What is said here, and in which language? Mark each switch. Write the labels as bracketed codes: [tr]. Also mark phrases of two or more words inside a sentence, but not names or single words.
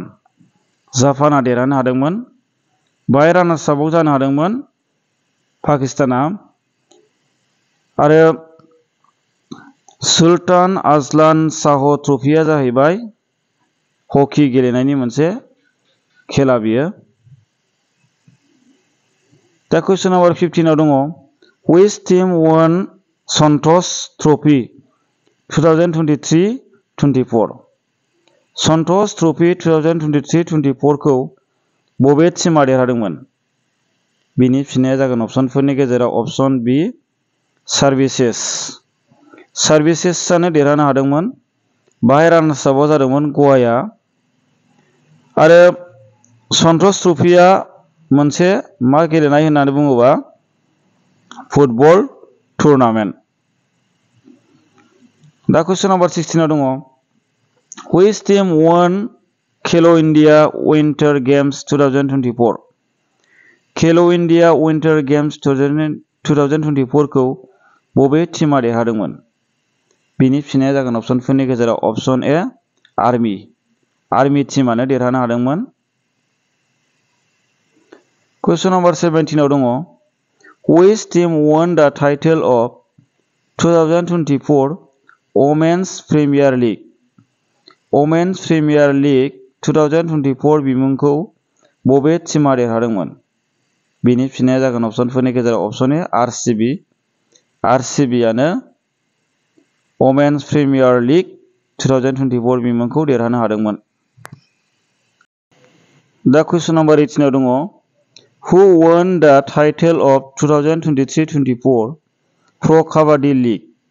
[brx] जापानआ देरहानो हादोंमोन। बाहाय रानार्स आपआव जानो हादोंमोन पाकिस्ताना। आरो सुल्तान आजलान शाह ट्रफिया जाहैबाय हकी गेलेनायनि मोनसे खेला बियो। दा कुइसन नम्बर 15 आव दङ [en] which team won [brx] Santosh Trophy 2023-24? Santosh Trophy 2023-24 खौ बबे टीमा देरहादोंमोन? बिनि फिननाया जागोन अपसनफोरनि गेजेराव अपसन बी सार्भिसेस। सार्भिसेसआनो देरहानो हादोंमोन। बाहाय रानार्स आपआ जादोंमोन गवाया। आरो सन्तोष ट्रफिया मोनसे मा गेलेनाय होननानै बुङोबा फुटबल टुर्नामेन्ट। दा कुइसन नम्बर 16 आव दङ [en] which team won [brx] खेलो इन्डिया विन्टार गेम्स 2024? खेलो इन्डिया विन्टार गेम्स 2024 खौ बबे टीमा देरहादोंमोन? बिनि फिननाया जागोन अपसनफोरनि गेजेराव अपसन ए आर्मी। आर्मी टीमानो देरहानो हादोंमोन। कुइसन नम्बर 17 आव दङ [en] which team won the title of 2024 Women's Premier League? [brx] Women's Premier League 2024 बिमुंखौ बबे टीमा देरहादोंमोन? बिनि फिननाया जागोन अपसनफोरनि गेजेराव अपसन ए आरसीबी। आरसीबीआनो वमेन्स प्रिमियार लीग 2024 बिमुंखौ देरहानो हादोंमोन। दा कुइसन नम्बर 18 आव दङ [en] Who won the title of [brx] 2023-24 Pro Kabaddi League?